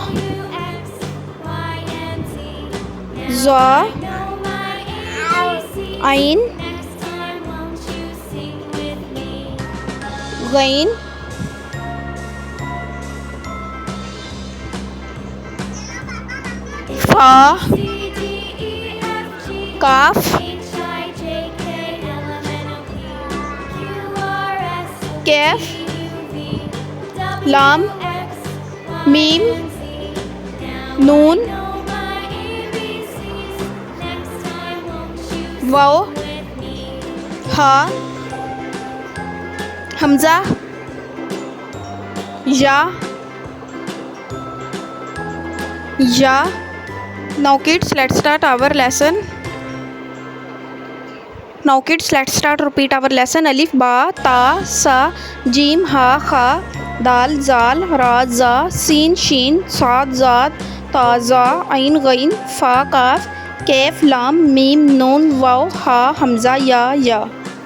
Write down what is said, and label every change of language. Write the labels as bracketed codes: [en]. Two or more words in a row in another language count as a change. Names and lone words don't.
[ar] ظاء، عين، غين، فاء، قاف, كاف، لام، ميم, نون، واو، هاء، همزة، ياء، ياء. [en] Now kids, let's start our lesson. Now kids, let's start repeat our lesson. [ar] ألف، باء، تاء، ثاء، جيم، حاء، خاء، دال، ذال، راء، زاي، سين، شين، صاد، ضاد، طاء، ظاء، عين، غين، فاء، قاف، كاف، لام، ميم، نون، واو، هاء، همزة، ياء.